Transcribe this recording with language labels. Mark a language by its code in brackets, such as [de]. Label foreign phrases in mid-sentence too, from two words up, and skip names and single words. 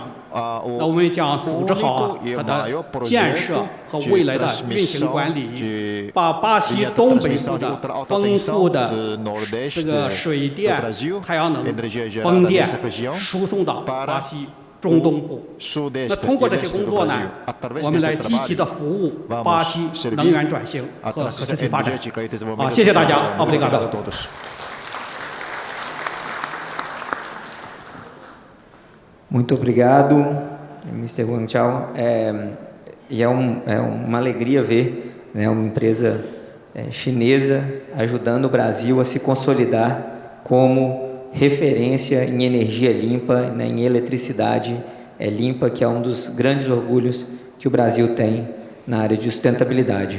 [zh] 那我们将组织好它的建设和未来的运行管理，把巴西东北部的丰富的这个水电、太阳能、风电输送到巴西中东部。那通过这些工作呢，我们来积极的服务巴西能源转型和可持续发展。谢谢大家。Obrigado. [pt] Muito obrigado, Mr. Wang Chao. E é uma alegria ver, né, uma empresa chinesa ajudando o Brasil a se consolidar como referência em energia limpa, né, em eletricidade limpa, que é um dos grandes orgulhos que o Brasil tem na área de sustentabilidade.